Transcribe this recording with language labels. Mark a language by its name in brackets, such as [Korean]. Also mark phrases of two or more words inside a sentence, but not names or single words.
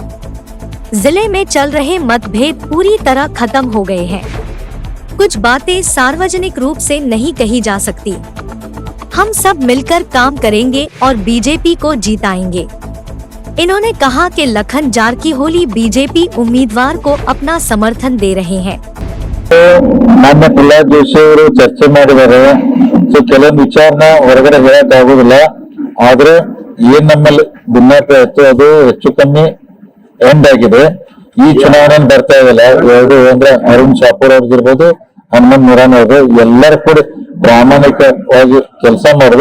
[Hindi] जिले में चल रहे मतभेद पूरी तरह खत्म हो गए हैं। कुछ बातें सार्वजनिक रूप से नहीं कही जा सकती। हम सब मिलकर काम करेंगे और बीजेपी को जीताएंगे। इन्होंने कहा कि लखन जारकीहोली बीजेपी उम्मीदवार को अपना समर्थन दे रहे हैं। [Kannada] ಮಾನ್ಯ ಪ್ರಹ್ಲಾದ್ ಜೋಶಿ ಅವರು ಚರ್ಚೆ ಮಾಡಿದ್ದಾರೆ। ಸೊ ಕೆಲವೊಂದು ವಿಚಾರನ ಹೊರಗಡೆ ಹೇಳಕ್ ಆಗುದಿಲ್ಲ, ಆದ್ರೆ ಏನ್ ನಮ್ಮಲ್ಲಿ ಭಿನ್ನತೆ ಇತ್ತು ಅದು ಹೆಚ್ಚು ಕಮ್ಮಿ ಎಂಡ್ ಆಗಿದೆ। ಈ ಚುನಾವಣೆ ಬರ್ತಾ ಇದೆಯಲ್ಲ, ಎರಡು ಅಂದ್ರೆ ಅರುಣ್ ಶಾಪೂರ್ ಅವ್ರಿಗಿರ್ಬೋದು, ಹನುಮಂತ್ ಮುರಾನ್ ಅವರು ಎಲ್ಲರೂ ಕೂಡ ಪ್ರಾಮಾಣಿಕವಾಗಿ ಕೆಲಸ ಮಾಡಿದ್ರು।